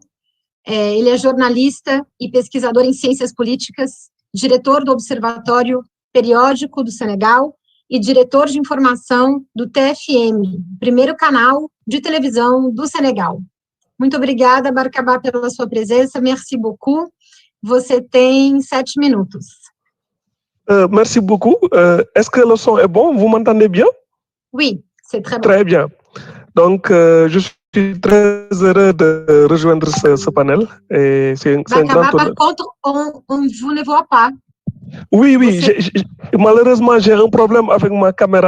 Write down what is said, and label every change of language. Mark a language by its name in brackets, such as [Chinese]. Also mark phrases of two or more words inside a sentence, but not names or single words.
[Portuguese] Ele é jornalista e pesquisador em ciências políticas, diretor do Observatório Periódico do Senegal e diretor de informação do TFM, primeiro canal de televisão do Senegal. Muito obrigada, Barka Ba, pela sua presença. [French] Merci beaucoup. [Portuguese] Você tem 7 minutos. [French] Merci beaucoup. Est-ce que le son est bon? Vous m'entendez bien? Oui, c'est très bon. Très bien. Donc, je suis très heureux de rejoindre ce panel. Et c'est un grand Par contre, vous ne voit pas. Oui, malheureusement, j'ai un problème avec ma caméra.